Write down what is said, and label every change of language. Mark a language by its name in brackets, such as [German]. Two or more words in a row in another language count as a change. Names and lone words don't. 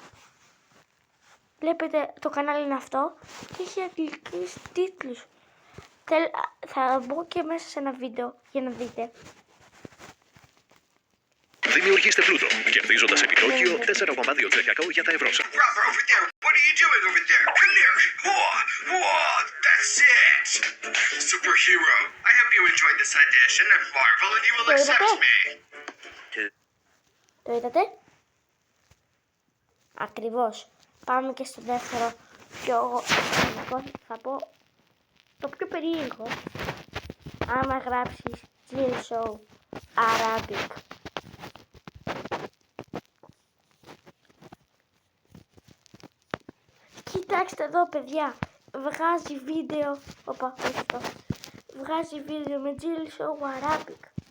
[Greek] Βλέπετε το κανάλι είναι αυτό και έχει αγγλικούς τίτλους. Θα μπω και μέσα σε ένα βίντεο για να δείτε. Δημιουργήστε πλούτο, κερδίζοντας επιτόκιο 4,2% για τα ευρώ σας. [English] What are you doing over there? Come here. Whoa, that's it. Superhero. I hope you enjoyed this audition at Marvel and you will accept me. [Greek] Το είδατε? Ακριβώς. Πάμε και στο δεύτερο πιο θα πω το πιο περίεργο. Άμα γράψεις GL Show Arabic, κοιτάξτε εδώ παιδιά, βγάζει βίντεο, βγάζει βίντεο με GL Show Arabic.